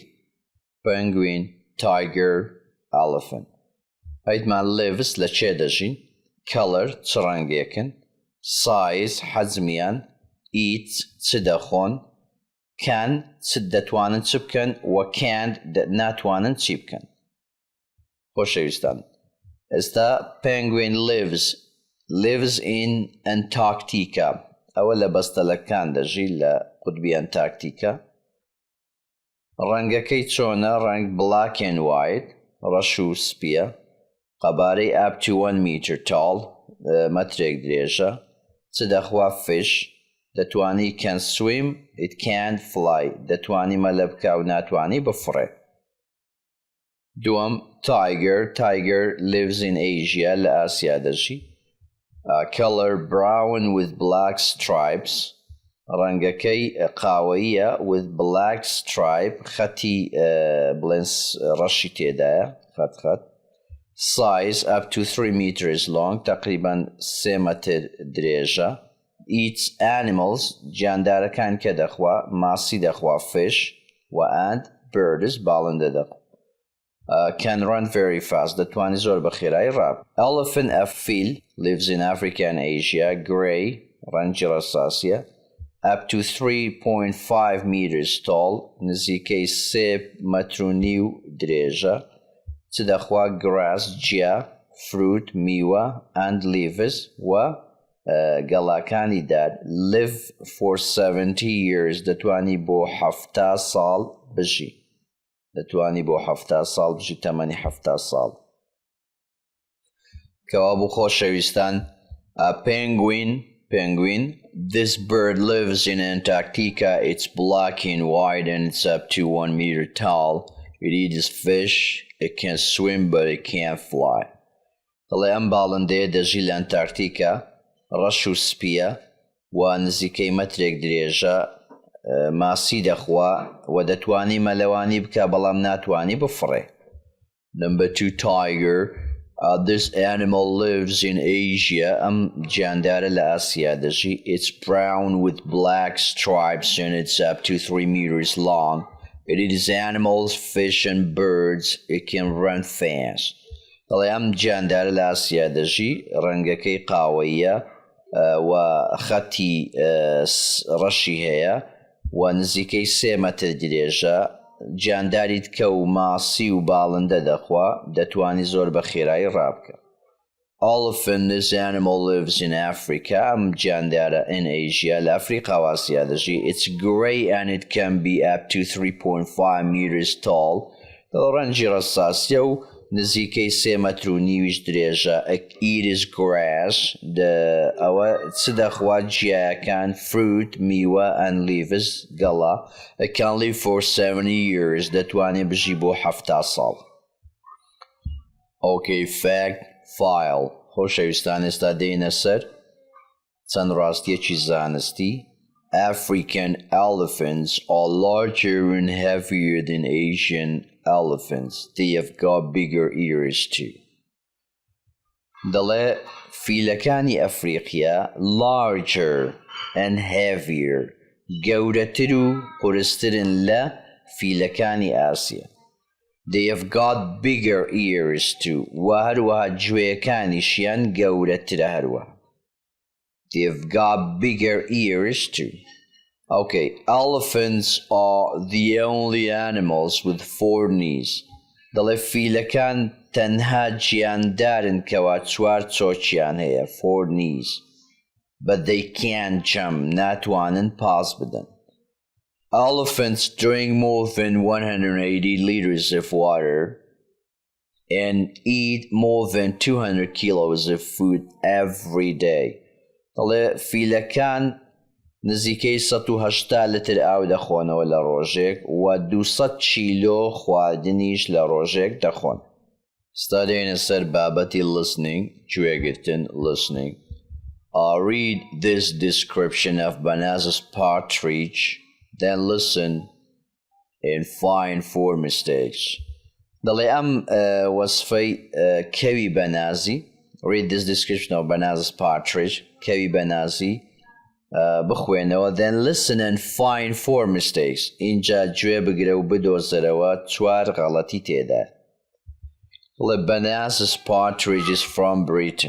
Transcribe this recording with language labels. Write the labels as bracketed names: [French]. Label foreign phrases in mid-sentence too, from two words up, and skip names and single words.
[English] Penguin, tiger, elephant. [Central Kurdish] ئەیتمان lives لە چێ دەژین؟ color چ ڕەنگێکن؟ size حەجمیان، eat چ دەخۆن، can چ دەتوانن چ بکەن و can't ناتوانن چی بکەن. خۆشەویستان ئێستا [English] penguin lives in Antarctica. [Central Kurdish] ئەوە لە بەستەلەکان دەژی لە قوتبی ئەنتارکتیکا. ڕەنگەکەی چۆنە؟ ڕەنگ [English] black and white، [Central Kurdish] ڕەش و سپیە، قەبارەی [English] up to 1 meter tall، [Central Kurdish] مەترێک درێژە، چ دەخوا fish، دەتوانی [English] can swim، it can't fly، [Central Kurdish] دەتوانی مەلە بکە و ناتوانی بفڕێ. دووەم [English] tiger lives in Asia [Central Kurdish] لە ئاسیا دەژی. [English] color brown with black stripes، [Central Kurdish] ڕەنگەکەی قاوەییە [English] with black stripe، [Central Kurdish] خەتی بڵێن ڕەشی تێدایە، خەت. [English] size up to 3 meters long، [Central Kurdish] تقریباً 3 مەتر درێژە. [English] eats animals، [Central Kurdish] گیاندارەکان کە دەخوا؟ ماسی دەخوا fish و [English] and birds، [Central Kurdish] باڵندە دەخوا. [English] can run very fast، [Central Kurdish] دەتوانی زۆر بە خێرایی ڕاب. [English] elephant fil lives in Africa and Asia، grey، [Central Kurdish] ڕەنگی ڕەساسیە، [English] up to 3.5 meters tall، [Central Kurdish] نزیکەی 3 مەتر و نیو درێژە، چ دەخوا؟ grass، جیا، fruit، میوە [English] and leaves [Central Kurdish] و گەڵاکانی دار. [English] live for 70 years، [Central Kurdish] دەتوانی بۆ 70 ساڵ بژی. تەمەنی 70 ساڵ. کەوا بوو خۆشەویستان penguin. [English] This bird lives in Antarctica. It's black and white and it's up to 1 meter tall. It eats fish. It can swim but it can't fly. [Central Kurdish] دەڵێ ئەم باڵندەیە دەژی لە ئەنتارکتیکا، ڕەش و سپیە و نزیکەی مەترێک درێژە، ماسی دەخوا و دەتوانی مەلەوانی بکە بەڵام ناتوانی بفڕێ. [English] Number 2, tiger. This animal lives in Asia. [Central Kurdish] ئەم گیاندارە لە ئاسیا دەژی. [English] It's brown with black stripes and it's up to 3 meters long. It eats animals, fish and birds. It can run fast. [Central Kurdish] دەڵێ ئەم گیاندارە لە ئاسیا دەژی، ڕەنگەکەی قاوەییە و خەتی ڕەشی هەیە و نزیکەی 3 مەتر درێژە، گیانداری تکە و ماسی و باڵندە دەخوا، دەتوانی زۆر بە خێرایی ڕابکە. [English] elephant. This animal lives in Africa. [Central Kurdish] ئەم گیاندارە [English] in Asia [Central Kurdish] لە ئەفریقا و ئاسیا دەژی. [English] It's grey and it can be up to 3.5 meters tall. [Central Kurdish] ڕەنگی ڕەساسیە و نزیکەی 3 مەتر و نیویش درێژە. [English] It is grass. [Central Kurdish] ئەوە چ دەخوات گیایەکان fruit میوە [English] and leaves [Central Kurdish] گەڵا. [English] It can live for 70 years. [Central Kurdish] دەتوانێت بژی بۆ 70 ساڵ. [English] Okay, fact file. [Central Kurdish] خۆشەویستان ئێستا دێنە سەر چەند ڕاستیەکی زانستی. [English] African elephants are larger and heavier than Asian elephants. They have got bigger ears too. [Central Kurdish] دەڵێ فیلەکانی ئەفریقیا [English] larger and heavier [Central Kurdish] گەورەتر و قورسترن لە فیلەکانی ئاسیا. [English] They have got bigger ears too. [Central Kurdish] و هەروەها گوێیەکانیشیان گەورەترە هەروەها. [English] They've got bigger ears too. Okay, elephants are the only animals with 4 knees. [Central Kurdish] دەڵێ فیلەکان تەنها گیاندارن کەوا 4 چۆچیان هەیە 4 knees. [English] But they can't jump. [Central Kurdish] ناتوانن پاس بدەن. [English] Elephants drink more than 180 liters of water and eat more than 200 kilos of food every day. [Central Kurdish] دەڵێ فیلەکان نزیکەی 180 لتر ئاو دەخۆنەوە لە ڕۆژێک و 200 کیلۆ خواردنیش لە ڕۆژێک دەخۆن. ئێستا دێنە سەر بابەتی listening گوێگرتن listening. [English] Read this description of bananas partridge, then listen and find 4 mistakes. [Central Kurdish] دەڵێ ئەم وەسفەی کەوی بەنازی. [English] Read this description of bananas partridge. [Central Kurdish] کەوی بەنازی بخوێنەوە. [English] Then listen and find 4 mistakes. [Central Kurdish] اینجا گوێ بگرە و بدۆزەرەوە 4 غەڵەتی تێدا. [English] دەڵێ bananas partridge is from Britain.